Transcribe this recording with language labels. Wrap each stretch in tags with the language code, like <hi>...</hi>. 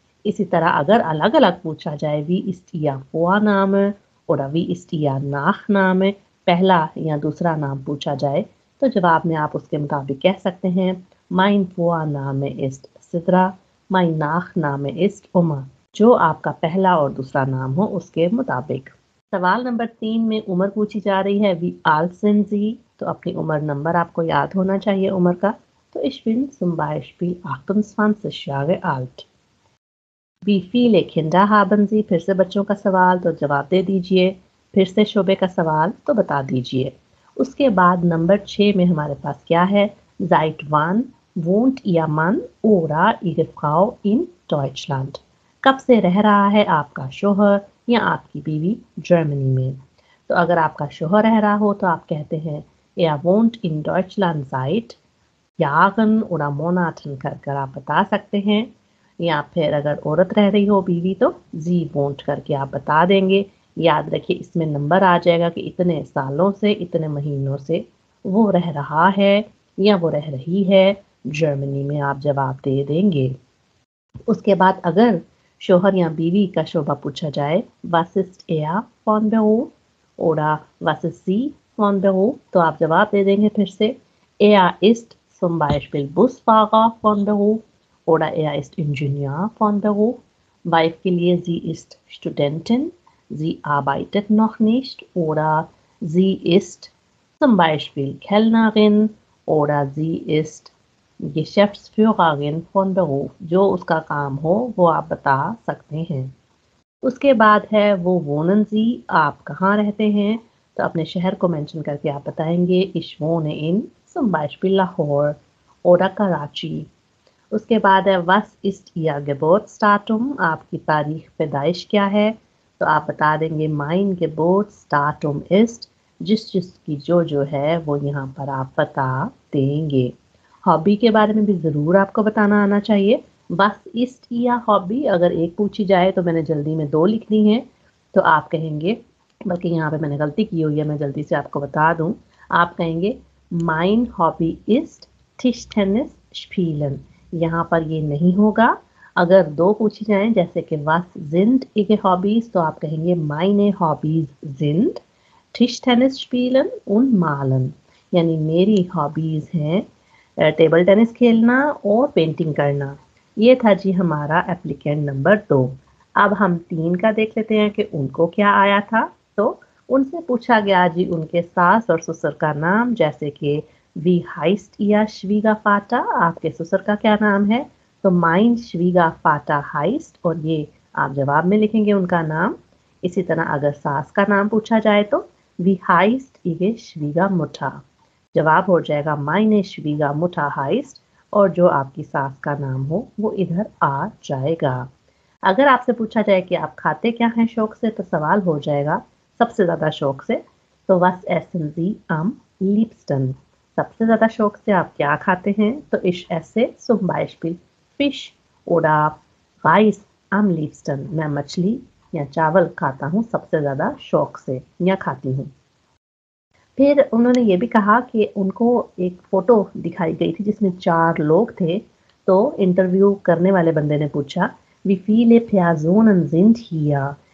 <hi>इसी तरह अगर अलग-अलग पूछा जाए</hi> <de>वी इस्ट इया Vorname oder wie ist Ihr Nachname,</de> <hi>पहला या दूसरा नाम पूछा जाए तो जवाब में आप उसके मुताबिक कह सकते हैं</hi> <de>mein Vorname ist Sidra, mein Nachname ist Umar।</de> <hi>जो आपका पहला और दूसरा नाम हो उसके मुताबिक। सवाल नंबर 3 में उम्र पूछी जा रही है</hi> <de>wie alt sind Sie?</de> <hi>तो अपनी उम्र नंबर आपको याद होना चाहिए उम्र का।</hi> <de>तो ich bin zum Beispiel 28 Jahre alt। Wie viele Kinder haben Sie?</de> <hi>फिर से बच्चों का सवाल तो जवाब दे दीजिए। फिर से शोबे का सवाल तो बता दीजिए। उसके बाद नंबर 6 में हमारे पास क्या है?</hi> <de>Seit wann wohnt Ihr Mann oder Ihre Frau in Deutschland?</de> <hi>कब से रह रहा है आपका शोहर या आपकी बीवी जर्मनी में? तो अगर आपका शोहर रह रहा हो तो आप कहते हैं</hi> <de>Er wohnt in Deutschland seit Jahren oder Monaten</de> <hi>कर आप बता सकते हैं। या फिर अगर औरत रह रही हो बीवी तो</hi> <de>जी वोंट</de> <hi>करके आप बता देंगे। याद रखिए इसमें नंबर आ जाएगा कि इतने सालों से इतने महीनों से वो रह रहा है या वो रह रही है जर्मनी में आप जवाब दे देंगे। उसके बाद अगर शोहर या बीवी का शोबा पूछा जाए</hi> <de>was ist er von Beruf oder was ist sie von Beruf</de> <hi>तो आप जवाब दे देंगे फिर से</hi> <de>er ist zum Beispiel Busfahrer von Beruf oder er ist Ingenieur von Beruf। Wife के लिए sie ist Studentin, sie arbeitet noch nicht oder sie ist zum Beispiel Kellnerin oder sie ist Geschäftsführerin von Beruf।</de> <hi>जो उसका काम हो वो आप बता सकते हैं। उसके बाद है</hi> <de>वो wohnen Sie,</de> <hi>आप कहाँ रहते हैं? तो अपने शहर को मेंशन करके आप बताएंगे</hi> <de>Ich wohne in zum Beispiel Lahore oder Karachi।</de> <hi>उसके बाद है</hi> <de>Was ist Ihr Geburtsdatum,</de> <hi>आपकी तारीख पैदाइश क्या है? तो आप बता देंगे</hi> <de>Mein Geburtsdatum ist,</de> <hi>जिस जिसकी जो है वो यहाँ पर आप बता देंगे। हॉबी के बारे में भी ज़रूर आपको बताना आना चाहिए।</hi> <de>Was ist Ihr Hobby</de> <hi>अगर एक पूछी जाए तो मैंने जल्दी में 2 लिख दी हैं, तो आप कहेंगे बल्कि यहाँ पे मैंने गलती की हुई है, मैं जल्दी से आपको बता दूँ। आप कहेंगे</hi> <de>Mein Hobby ist Tischtennis spielen।</de> <hi>यहाँ पर ये नहीं होगा। अगर 2 पूछी जाएँ जैसे कि</hi> <de>Was sind Ihre Hobbys</de> <hi>तो आप कहेंगे</hi> <de>Meine Hobbys sind Tischtennis spielen und malen।</de> <hi>यानी मेरी हॉबीज़ हैं टेबल टेनिस खेलना और पेंटिंग करना। ये था जी हमारा एप्लीकेंट नंबर 2। अब हम 3 का देख लेते हैं कि उनको क्या आया था। तो उनसे पूछा गया जी उनके सास और ससुर का नाम जैसे कि</hi> <de>Wie heißt Ihr Schwiegervater?</de> <hi>आपके ससुर का क्या नाम है? तो</hi> <de>Mein Schwiegervater heißt</de> <hi>और ये आप जवाब में लिखेंगे उनका नाम। इसी तरह अगर सास का नाम पूछा जाए तो</hi> <de>Wie heißt Ihre Schwiegermutter?</de> <hi>जवाब हो जाएगा</hi> <de>Meine Schwiegermutter heißt</de> <hi>और जो आपकी सास का नाम हो वो इधर आ जाएगा। अगर आपसे पूछा जाए कि आप खाते क्या हैं शौक से तो सवाल हो जाएगा सबसे ज़्यादा शौक से।</hi> <de>तो Was essen Sie am liebsten?</de> <hi>सबसे ज़्यादा शौक से आप क्या खाते हैं?</hi> <de>तो Ich esse zum Beispiel Fisch oder Reis am liebsten।</de> <hi>मैं मछली या चावल खाता हूँ सबसे ज़्यादा शौक से या खाती हूँ। फिर उन्होंने ये भी कहा कि उनको एक फ़ोटो दिखाई गई थी जिसमें 4 लोग थे। तो इंटरव्यू करने वाले बंदे ने पूछा,</hi> <de>"Wie viele Personen sind hier?"</de>